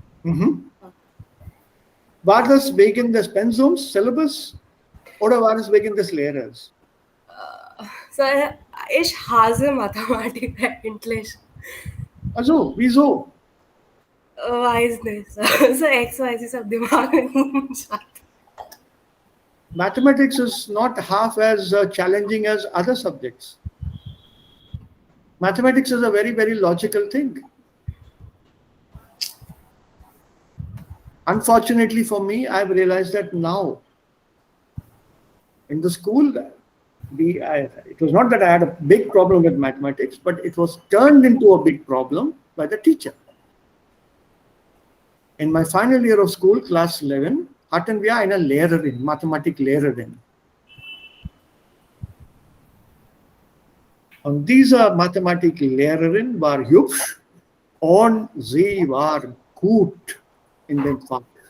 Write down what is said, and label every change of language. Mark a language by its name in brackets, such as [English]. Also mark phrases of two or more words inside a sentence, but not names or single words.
[German] War das wegen des Pensums, Syllabus oder war es wegen des Lehrers? Sir, ich hasse Mathematik eigentlich. Also, wieso? Weiß nicht. So XYZ [Hindi] सब दिमाग में घूम जाता. [English] Mathematics is not half as challenging as other subjects. Mathematics is a very, very logical thing. Unfortunately for me, I've realized that now. In the school, it was not that I had a big problem with mathematics, but it was turned into a big problem by the teacher. In my final year of school, class 11, [German] hatten wir eine Lehrerin, Mathematiklehrerin. Und diese Mathematiklehrerin war hübsch und sie war gut in dem Fach.